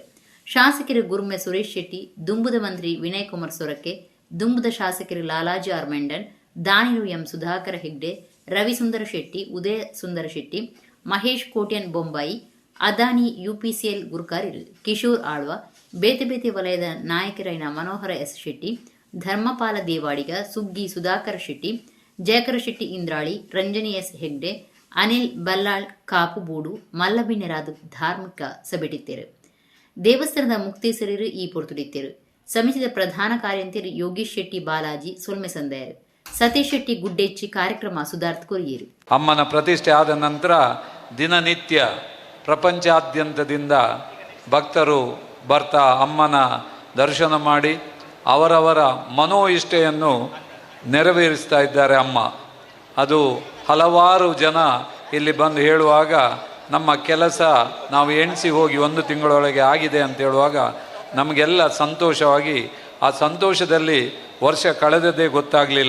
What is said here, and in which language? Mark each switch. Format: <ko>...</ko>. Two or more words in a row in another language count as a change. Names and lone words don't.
<tcy>ಶಾಸಕರು ಗುರ್ಮೆ ಸುರೇಶ್ ಶೆಟ್ಟಿ, ದುಂಬುದ ಮಂತ್ರಿ ವಿನಯ್ ಕುಮಾರ್ ಸೊರಕೆ, ದುಂಬುದ ಶಾಸಕರು ಲಾಲಾಜಿ ಆರ್ ಮೆಂಡನ್, ದಾನಿರು ಎಂ ಸುಧಾಕರ ಹೆಗ್ಡೆ, ರವಿಸುಂದರ ಶೆಟ್ಟಿ, ಉದಯ ಸುಂದರ ಶೆಟ್ಟಿ, ಮಹೇಶ್ ಕೋಟ್ಯನ್ ಬೊಂಬಾಯಿ, ಅದಾನಿ ಯುಪಿಸಿಎಲ್ ಗುರ್ಕಾರ್ಯರು ಕಿಶೋರ್ ಆಳ್ವ, ಬೇತೆ ಬೇತೆ ವಲಯದ ನಾಯಕರೈನ ಮನೋಹರ ಎಸ್ ಶೆಟ್ಟಿ, ಧರ್ಮಪಾಲ ದೇವಾಡಿಗ, ಸುಗ್ಗಿ ಸುಧಾಕರ ಶೆಟ್ಟಿ, ಜಯಕರ ಶೆಟ್ಟಿ ಇಂದ್ರಾಳಿ, ರಂಜನಿ ಎಸ್ ಹೆಗ್ಡೆ, ಅನಿಲ್ ಬಲ್ಲಾಳ್ ಕಾಪು ಬೂಡು ಮಲ್ಲಬಿನ್ನೆರಾದ ಧಾರ್ಮಿಕ ಸಭೆಟಿತ್ತೇರು. ದೇವಸ್ಥಾನದ ಮುಕ್ತೇಸರರು ಈ ಪೊರ್ತುಡಿತ್ತೇರು. ಸಮಿತಿಯ ಪ್ರಧಾನ ಕಾರ್ಯಂತರು ಯೋಗೇಶ್ ಶೆಟ್ಟಿ ಬಾಲಾಜಿ ಸೊಲ್ಮೆ ಸಂದಯರು. ಸತೀಶ್ ಶೆಟ್ಟಿ ಗುಡ್ಡೆಚ್ಚಿ ಕಾರ್ಯಕ್ರಮ ಸುಧಾರ್ಥ ಕೊರಿಯರು.</tcy> <kn>ಅಮ್ಮನ ಪ್ರತಿಷ್ಠೆ ಆದ ನಂತರ ದಿನನಿತ್ಯ ಪ್ರಪಂಚಾದ್ಯಂತದಿಂದ ಭಕ್ತರು ಬರ್ತಾ ಅಮ್ಮನ ದರ್ಶನ ಮಾಡಿ ಅವರವರ ಮನೋ ಇಷ್ಟೆಯನ್ನು ನೆರವೇರಿಸ್ತಾ ಇದ್ದಾರೆ ಅಮ್ಮ. ಅದು ಹಲವಾರು ಜನ ಇಲ್ಲಿ ಬಂದು ಹೇಳುವಾಗ ನಮ್ಮ ಕೆಲಸ ನಾವು ಎಣಿಸಿ ಹೋಗಿ 1 ತಿಂಗಳೊಳಗೆ ಆಗಿದೆ ಅಂತ ಹೇಳುವಾಗ ನಮಗೆಲ್ಲ ಸಂತೋಷವಾಗಿ ಆ ಸಂತೋಷದಲ್ಲಿ ವರ್ಷ ಕಳೆದದ್ದೇ ಗೊತ್ತಾಗಲಿಲ್ಲ.</kn>